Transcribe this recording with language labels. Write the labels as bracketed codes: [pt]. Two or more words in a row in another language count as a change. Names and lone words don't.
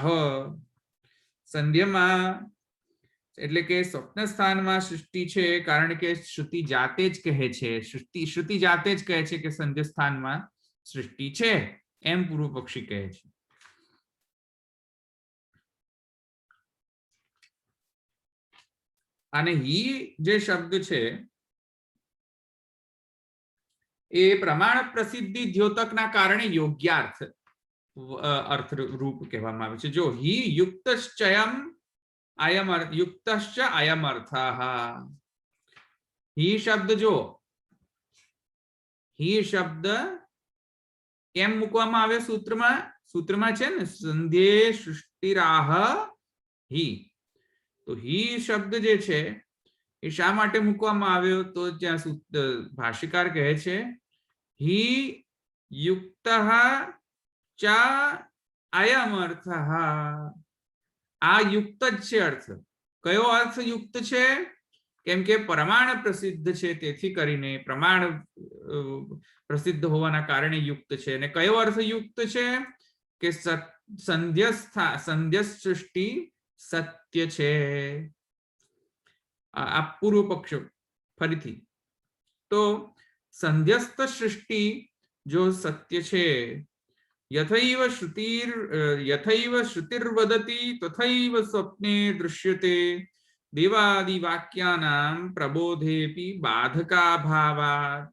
[gu] સંધ્યમાં એટલે કે સ્વપ્ન સ્થાનમાં સૃષ્ટિ છે, કારણ કે શ્રુતિ જાતે જ કહે છે, શ્રુતિ જાતે જ કહે છે કે સંધ્ય સ્થાનમાં સૃષ્ટિ છે, એમ પૂર્વ પક્ષી કહે છે. અને ही જે શબ્દ છે એ પ્રમાણ પ્રસિદ્ધિ દ્યોતકના કારણે યોગ્યાર્થ अर्थ रूप કહેવામાં આવે છે. [sa] જો ही युक्तશ્ચયમ अयम युक्तश्च अयम अर्थः. [gu] ही શબ્દ જો ही શબ્દ કેમ મૂકવામાં આવે સૂત્રમાં? સૂત્રમાં છે ને [sa] સંધ્યે સૃષ્ટિરાહ ही. [gu] તો ही શબ્દ જે છે એ શા માટે મૂકવામાં આવ્યો? તો ત્યાં ભાષ્યકાર કહે છે [sa] ही युक्तः च अयम अर्थः. [gu] આ યુક્ત જ છે અર્થ. કયો અર્થ યુક્ત છે? કેમ કે પ્રમાણ પ્રસિદ્ધ છે, તેથી કરીને પ્રમાણ પ્રસિદ્ધ હોવાના કારણે યુક્ત છે. અને કયો અર્થ યુક્ત છે? કે સંધ્ય સૃષ્ટિ સત્ય છે. આ પૂર્વ પક્ષ ફરીથી. તો સંધ્યસ્થ સૃષ્ટિ જો સત્ય છે, [sa] यथैव श्रुतिर्वदति तथैव स्वप्ने दृश्यते देवादि वाक्यानां प्रबोधेपि बाधकाभावात्.